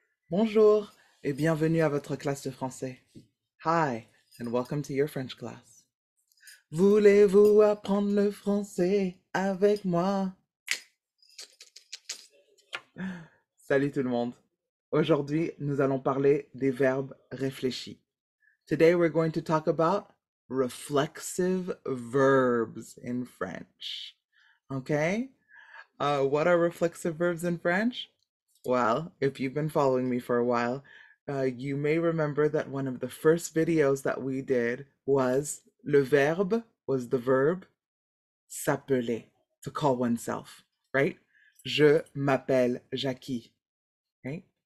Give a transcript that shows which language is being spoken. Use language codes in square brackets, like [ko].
[fr] Bonjour et bienvenue à votre classe de français. [en] Hi and welcome to your French class. [fr] Voulez-vous apprendre le français avec moi? Salut tout le monde. Aujourd'hui, nous allons parler des verbes réfléchis. [en] Today we're going to talk about reflexive verbs in French. Okay? What are reflexive verbs in French? Well, if you've been following me for a while, you may remember that one of the first videos that we did was the verb s'appeler, to call oneself, right? [fr] Je m'appelle Jackie, [en] right?